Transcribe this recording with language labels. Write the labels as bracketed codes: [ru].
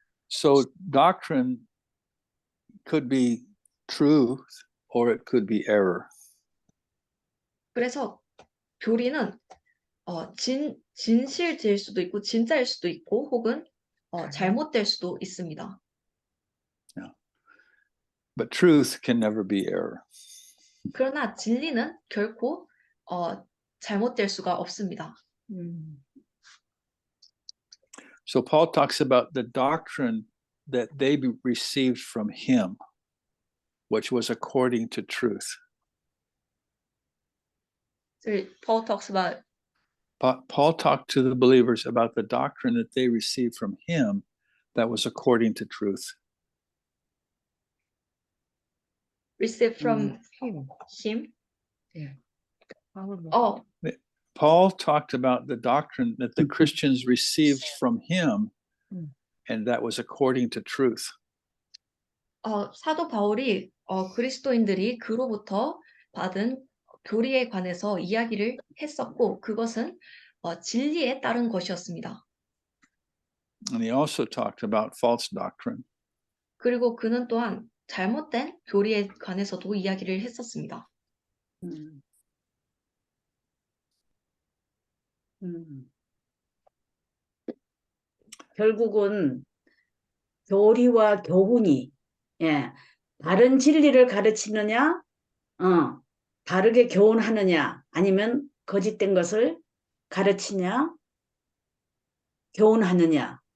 [en] So doctrine could be truth or it could be error. [ko] 그래서 교리는 진실될 수도 있고 진짜일 수도 있고 혹은 잘못될 수도 있습니다. [en] Yeah. But truth can never be error. [ko] 그러나 진리는 결코 잘못될 수가 없습니다. [en] So Paul talks about the doctrine that they received from him, which was according to truth. So Paul talks about Paul talked to the believers about the doctrine that they received from him that was according to truth. receive from him. him. Yeah. Paul talked about the doctrine that the Christians received from him, and that was according to truth. [ko] 사도 바울이 그리스도인들이 그로부터 받은 교리에 관해서 이야기를 했었고 그것은 진리에 따른 것이었습니다. [en] And he also talked about false doctrine. [ko] 그리고 그는 또한 잘못된 교리에 관해서도 이야기를 했었습니다. 음. 음. 결국은 교리와 교훈이 바른 진리를 가르치느냐, 바르게 교훈하느냐, 아니면 거짓된 것을 가르치냐, 교훈하느냐.